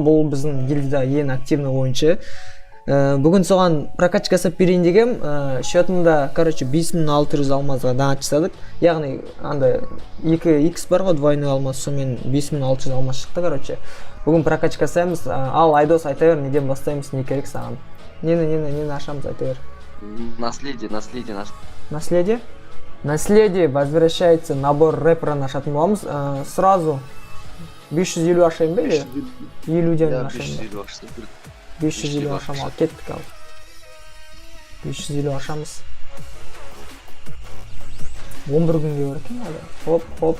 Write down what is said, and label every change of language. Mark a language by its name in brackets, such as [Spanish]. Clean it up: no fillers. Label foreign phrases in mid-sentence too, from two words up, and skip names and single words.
[Kazakh] Бұл біздің гильдияда ең активный ойыншы. Бүгін соған прокачка жасап берейін дегем. Счетымда, 5600 алмазға даңат жасадық. Яғни, анда 2x бар ғой, [Russian] двойной алмаз, [Kazakh] сонымен 5600 алмаз шықты, Бүгін прокачка жасаймыз. Ал Айдос, айта бер, неден бастаймыз, не керек саған? Нені ашамыз, айта бер. Наследие. Наследие возвращается, набор рэпера ашатын боламыз. Сразу 550 ашайын ба, или 50-ден ашайын ба? 550 ашамыз, ал кеттік ал. 550 ашамыз. 11 күнге өркен әлі. Хоп.